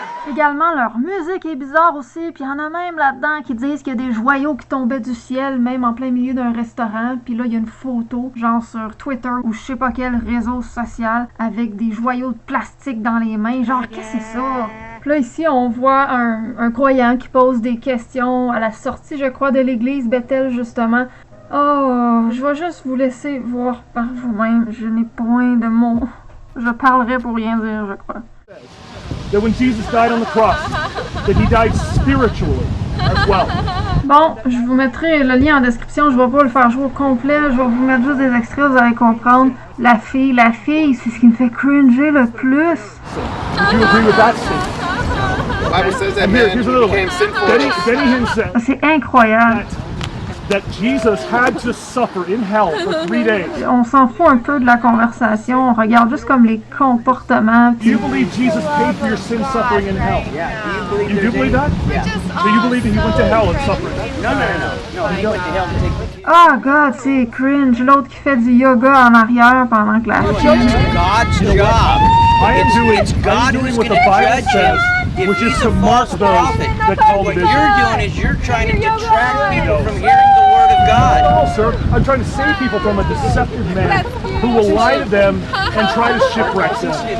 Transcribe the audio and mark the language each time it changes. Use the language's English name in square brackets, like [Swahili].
[French] Également, leur musique est bizarre aussi, puis il y en a même là-dedans qui disent qu'il y a des joyaux qui tombaient du ciel, même en plein milieu d'un restaurant, puis là, il y a une photo, genre sur Twitter ou je sais pas quel réseau social, avec des joyaux de plastique dans les mains, genre, qu'est-ce que c'est ça? Puis là, ici, on voit un croyant qui pose des questions à la sortie, je crois, de l'église Bethel, justement. Oh, je vais juste vous laisser voir par vous-même. Je n'ai point de mots. Je parlerai pour rien dire, je crois. [English] That when Jesus died on the cross, that he died spiritually as well. [French] Bon, je vous mettrai le lien en description. Je vais pas le faire jouer au complet. Je vais vous mettre juste des extraits, vous allez comprendre. La fille, c'est ce qui me fait cringer le plus. [English] Do you agree with that statement? The Bible says that man became sinful. Benny Hinn said. [French] C'est incroyable. [English] That Jesus had to suffer in hell for 3 days. [French] On s'en fout un peu de la conversation, on regarde juste comme les comportements. [English] Do you believe Jesus paid for your sin suffering in hell? You do believe that? So you believe that he went to hell and suffered? No, he went to hell to take. Oh God, [French] c'est cringe. L'autre qui fait du yoga en arrière pendant que la fille. [English] God's job. It's God who's going to judge him. Which is to mark those that call what you're doing is you're trying to detract people from hearing the word of God. No, sir. I'm trying to save people from a deceptive man who will lie to them and try to shipwreck them.